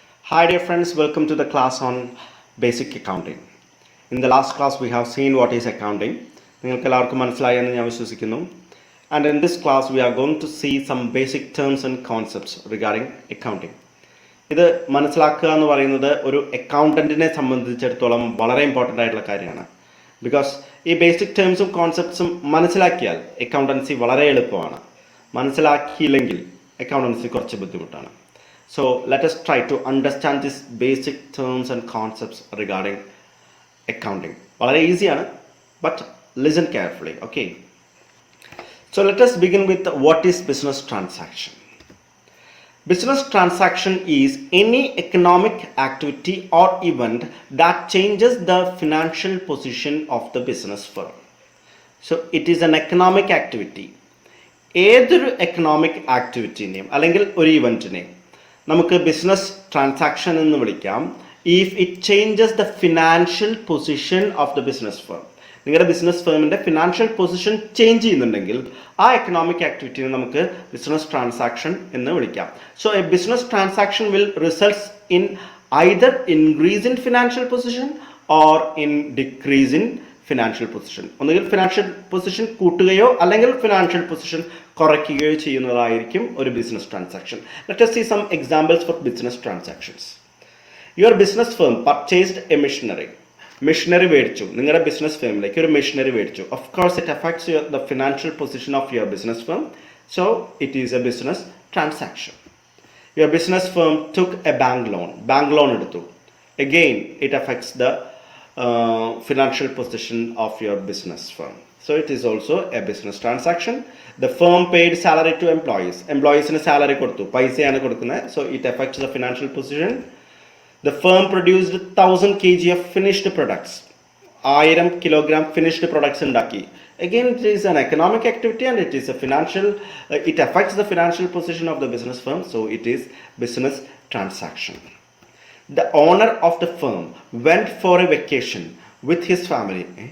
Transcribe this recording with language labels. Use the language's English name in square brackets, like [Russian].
[English] Hi dear friends, welcome to the class on basic accounting. In the last class we have seen what is accounting. [Malayalam] നിങ്ങൾക്ക് എല്ലാവർക്കും മനസ്സിലായി എന്ന് ഞാൻ വിശ്വസിക്കുന്നു. [English] And in this class we are going to see some basic terms and concepts regarding accounting. [Malayalam] ഇത് മനസ്സിലാക്കുക എന്ന് പറയുന്നത് ഒരു അക്കൗണ്ടന്റിനെ സംബന്ധിച്ചിടത്തോളം വളരെ ഇമ്പോർട്ടൻ്റ് ആയിട്ടുള്ള കാര്യമാണ്. ബിക്കോസ് ഈ ബേസിക് ടേംസും കോൺസെപ്റ്റ്സും മനസ്സിലാക്കിയാൽ അക്കൗണ്ടൻസി വളരെ എളുപ്പമാണ്. മനസ്സിലാക്കിയില്ലെങ്കിൽ അക്കൗണ്ടൻസി കുറച്ച് ബുദ്ധിമുട്ടാണ്. [English] So let us try to understand these basic terms and concepts regarding accounting. Very easy, but listen carefully, okay? So let us begin with what is business transaction. Business transaction is any economic activity or event that changes the financial position of the business firm. So it is an economic activity. [Malayalam] ഏതൊരു economic ആക്ടിവിറ്റിനെയും അല്ലെങ്കിൽ ഒരു ഇവൻറ്റിനെയും നമുക്ക് business transaction എന്ന് വിളിക്കാം [English] If it changes the financial position of the business firm. [Malayalam] നിങ്ങളുടെ business ഫേമിൻ്റെ financial position change ചെയ്യുന്നുണ്ടെങ്കിൽ ആ economic ആക്ടിവിറ്റിനെ നമുക്ക് ബിസിനസ് ട്രാൻസാക്ഷൻ എന്ന് വിളിക്കാം. [English] So a business transaction will results in either increase in financial position or in decrease in financial position. [Malayalam] ഒന്നുകിൽ financial position കൂട്ടുകയോ അല്ലെങ്കിൽ financial position കുറയ്ക്കുകയോ ചെയ്യുന്നതായിരിക്കും ഒരു business transaction. [English] Let us see some examples for business transactions. Your business firm purchased a machinery. [Malayalam] Machinery മേടിച്ചു, നിങ്ങളുടെ business ഫേമിലേക്ക് ഒരു machinery മേടിച്ചു. [English] Of course it affects the financial position of your business firm. So it is a business transaction. Your business firm took a bank loan എടുത്തു. Again it affects the financial position of your business firm. So it is also a business transaction. The firm paid salary to employees. [Malayalam] Employees-ന് salary കൊടുത്തു, പൈസയാണ് കൊടുക്കുന്നത്. [English] So it affects the financial position. The firm produced 1000 kg of finished products. [Malayalam] 1000 kilogram finished products ഉണ്ടാക്കി. [English] Again, it is an economic activity and it is a financial, it affects the financial position of the business firm. So it is business transaction. The owner of the firm went for a vacation with his family.